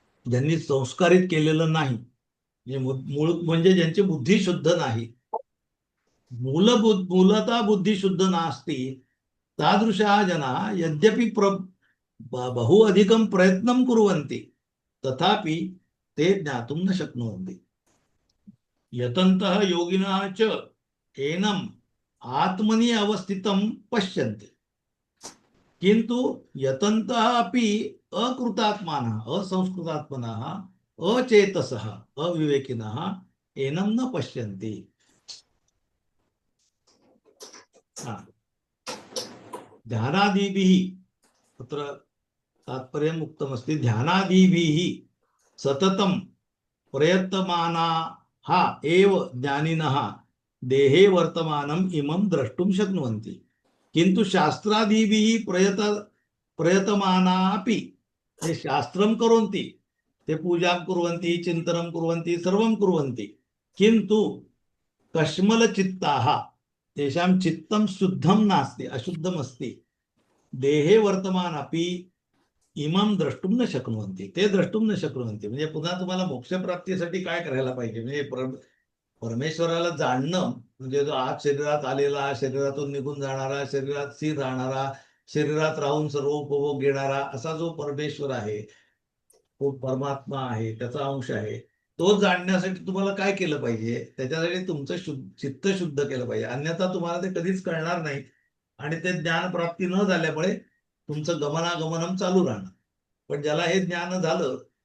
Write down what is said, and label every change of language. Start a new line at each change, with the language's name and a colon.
Marathi: ज्यांनी संस्कारित केलेलं नाही, म्हणजे ज्यांची बुद्धी शुद्ध नाही,
Sanskrit: मूलतः बुद्धी शुद्ध नास्ति, तादृशाः जनाः यद्यपि बहु अधिकं प्रयत्नं कुर्वन्ति, तथापि ते ज्ञातुं न शक्नुवन्ति। यतन्तः योगिनः च एनम् आत्मनि अवस्थितं पश्यन्ति, किन्तु यतन्तः अपि अकृतात्मानः, असंस्कृतात्मनः, अचेतसः, अविवेकिनः एनं न पश्यन्ति। ध्यानादिभिः, तत्र तात्पर्यम् उक्तमस्ति, ध्यानादिभिः सततं प्रयत्तमानाः एव ज्ञानिनः देहे वर्तमानम् इमं द्रष्टुं शक्नुवन्ति, किन्तु शास्त्रादिभिः प्रयतमानापि, ते शास्त्रं कुर्वन्ति, ते पूजां कुर्वन्ति, चिन्तनं कुर्वन्ति, सर्वं कुर्वन्ति, किन्तु कश्मलचित्ताः, तेषां चित्तं शुद्धं नास्ति, अशुद्धमस्ति, देहे वर्तमानपि इमं द्रष्टुं न शक्नुवन्ति, ते द्रष्टुं न शक्नुवन्ति।
Marathi: म्हणजे पुन्हा तुम्हाला मोक्षप्राप्तीसाठी काय करायला पाहिजे, म्हणजे परमेश्वराला जाणणं, म्हणजे जो आज शरीरात आलेला, शरीरातून निघून जाणारा, शरीरात स्थिर राहणारा, शरीरात राहून सर्व उपभोग घेणारा असा जो परमेश्वर आहे, तो परमात्मा आहे, त्याचा अंश आहे, तो जाणण्यासाठी तुम्हाला काय केलं पाहिजे, त्याच्यासाठी तुमचं चित्त शुद्ध केलं पाहिजे, अन्यथा तुम्हाला ते कधीच कळणार नाही, आणि ते ज्ञान प्राप्ती न झाल्यामुळे तुमचं गमनागमनम चालू राहणार। पण ज्याला हे ज्ञान झालं